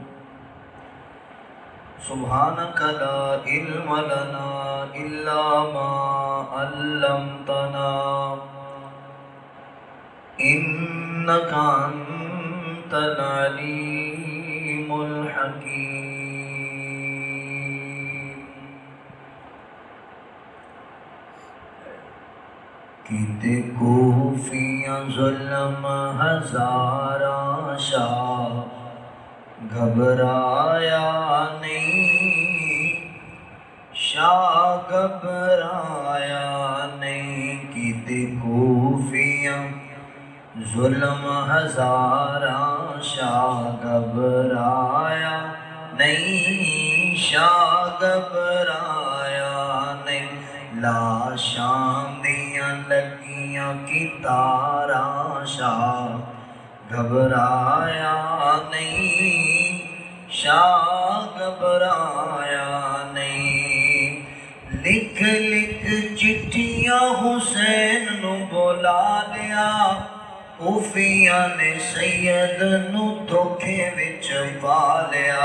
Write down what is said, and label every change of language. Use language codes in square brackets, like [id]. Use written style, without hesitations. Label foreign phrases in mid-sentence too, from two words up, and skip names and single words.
[ar] سبحانك لا علم لنا إلا ما علمتنا إنك أنت العليم الحكيم۔ [pa] کیتے کوفیاں ظلم ہزاراں شاہ گھبرایا نہیں، شاہ گھبرایا نہیں۔ کیتے کوفیاں ظلم ہزاراں شاہ گھبرایا نہیں، شاہ گھبرایا نہیں۔ لاشاں دیاں لگیاں کتاراں شاہ گھبرایا نہیں، شاہ گھبرایا نہیں۔ لکھ لکھ چٹھیاں حسین نو بلا لیا، کوفیاں نے سید نو دھوکے وچ پا لیا۔